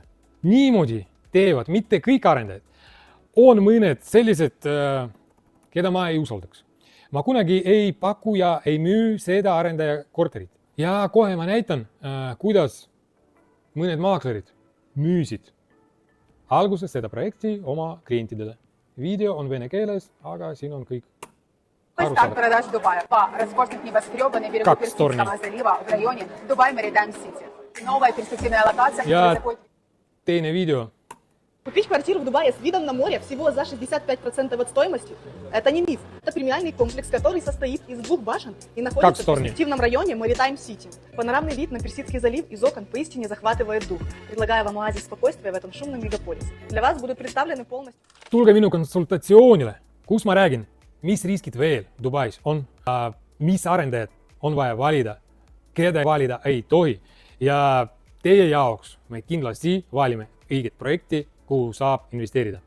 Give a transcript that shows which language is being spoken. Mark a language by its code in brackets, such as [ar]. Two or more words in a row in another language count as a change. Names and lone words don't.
[et] Niimoodi teevad mitte kõik arendajad. On mõned sellised, keda ma ei usaldaks. Ma kunagi ei paku ja ei müü seda arendaja korterit. Ja kohe ma näitan, kuidas mõned maaklerid müüsid alguses seda projekti oma klientidele. Video on vene keeles, aga siin on kõik [ru] Старт продаж Дубая. 2 роскошных небоскреба на берегу Персидского залива в районе Дубай Maritime City. Новая перспективная локация. [et] Ja teine video. [ru] Купить квартиру в Дубае с видом на море всего за 65% от стоимости – это не миф. Это премиальный комплекс, который состоит из 2 башен и находится в перспективном районе Maritime City. Панорамный вид на Персидский залив из окон поистине захватывает дух, предлагая вам оазис спокойствия в этом шумном мегаполисе. Для вас будут представлены полностью... [et] Tulge minu konsultatsioonile, kus ma räägin, mis riskid veel Dubais on, mis arendajad on vaja valida, keda valida ei tohi. Ja teie jaoks me kindlasti valime õiget projekti, kuhu saab investeerida.